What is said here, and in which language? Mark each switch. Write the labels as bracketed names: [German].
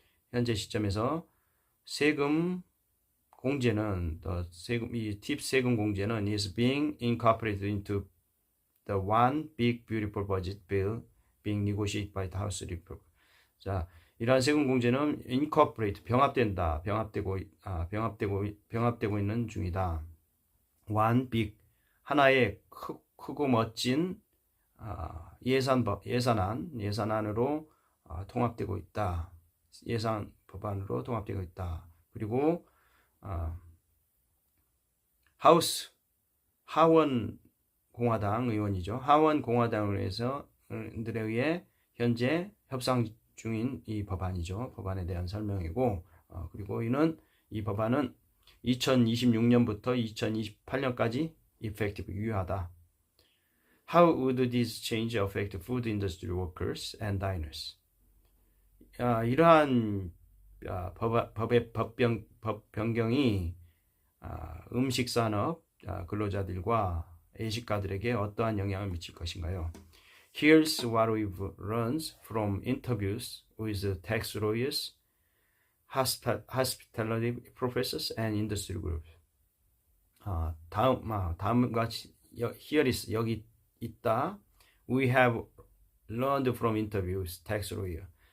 [Korean] 현재 시점에서 세금 공제는 팁 세금 공제는 [English] is being incorporated into the one big beautiful budget bill being negotiated by the House Republicans. [Korean] 자, 이러한 세금 공제는 incorporate 병합되고 있는 중이다. [English] one big [Korean] 하나의 크고 멋진 예산안으로 통합되고 있다. 예산 법안으로 통합되고 있다. 그리고 하원 공화당 의원이죠. 하원 공화당들에 의해 현재 협상 중인 이 법안이죠. 법안에 대한 설명이고, 그리고 이 법안은 2026년부터 2028년까지 effective 유효하다. [English] How would this change affect food industry workers and diners? [Korean] 이러한 법 변경이 음식 산업 근로자들과 애식가들에게 어떠한 영향을 미칠 것인가요? [English] Here's what we've learned from interviews with tax lawyers, hospitality professors, and industry groups. [Korean] 다음과 같이 [English] here is [Korean] 여기 있다. [English] We have learned from interviews tax lawyer.